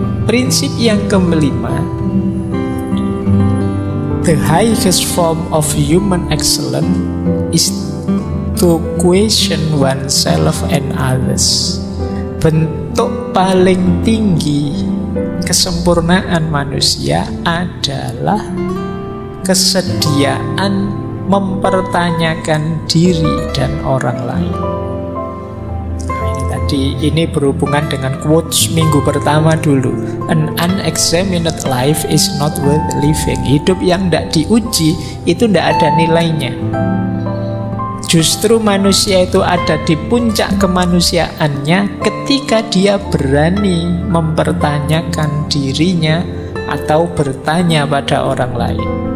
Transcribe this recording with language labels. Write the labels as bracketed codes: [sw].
[id] Prinsip yang kelima, [en] the highest form of human excellence is to question oneself and others. [id] Bentuk paling tinggi kesempurnaan manusia adalah kesediaan mempertanyakan diri dan orang lain. Ini berhubungan dengan quotes minggu pertama dulu. [en] An unexamined life is not worth living. [id] Hidup yang tidak diuji itu tidak ada nilainya. Justru manusia itu ada di puncak kemanusiaannya ketika dia berani mempertanyakan dirinya atau bertanya pada orang lain.